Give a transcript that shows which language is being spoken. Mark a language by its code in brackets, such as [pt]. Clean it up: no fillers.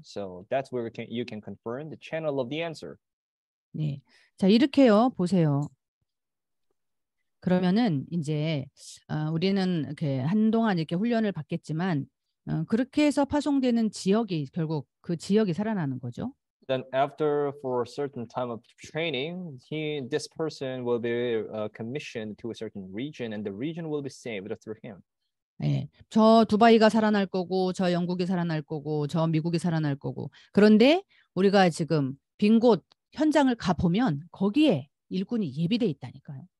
[en] So that's where you can confirm the channel of the answer. [ko] 네, 자 이렇게요 보세요. 그러면은 이제 우리는 이렇게 한동안 이렇게 훈련을 받겠지만 그렇게 해서 파송되는 지역이 결국 그 지역이 살아나는 거죠. [en] Then after for a certain time of training, this person will be commissioned to a certain region, and the region will be saved through him. [ko] 예, 저 두바이가 살아날 거고, 저 영국이 살아날 거고, 저 미국이 살아날 거고. 그런데 우리가 지금 빈 곳 현장을 가 보면 거기에 일꾼이 예비돼 있다니까요.